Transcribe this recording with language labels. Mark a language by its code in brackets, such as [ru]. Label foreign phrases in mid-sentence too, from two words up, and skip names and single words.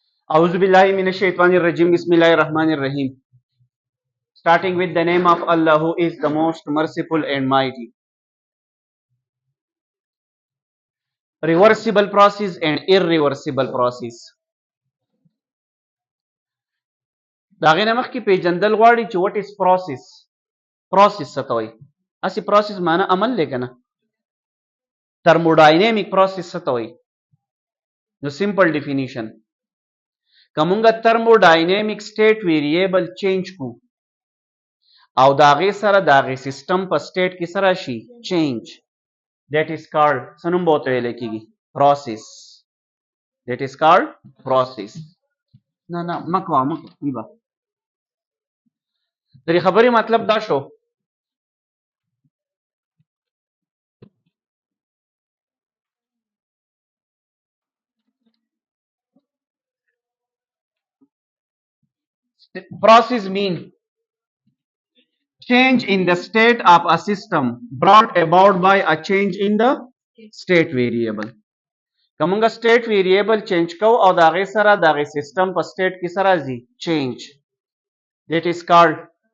[ar] أعوذ بالله من الشيطان الرجيم. بسم الله الرحمن الرحيم. [en] Starting with the name of Allah, who is the most merciful and mighty. Reversible process and irreversible process. [ps] دا غینه مخکې پیژندل غواړي چې [en] what is process. [ps] Process څه ته وایي؟ اسی process معنی عمل دی کنه. [en] Thermodynamic process [ps] څه ته وایي؟ نو [en] simple definition. [ps] که مونږه [en] thermodynamic state variable change [ps] کو او د هغې سره د هغې سیسټم په state کې سره شي [en] change, that is called [ps] څه نوم به ورته ویلی کېږي؟ process. [en] That is called process. [ps] نه مه کوه ویبه د دې خبرې مطلب دا شو [en] process mean change in the state of a system brought about by a change in the state variable. [ps] که مونږه [en] state variable change [ps] کوو او د هغې سره د هغې سیسټم په state کې سره ځي [en] change, that is called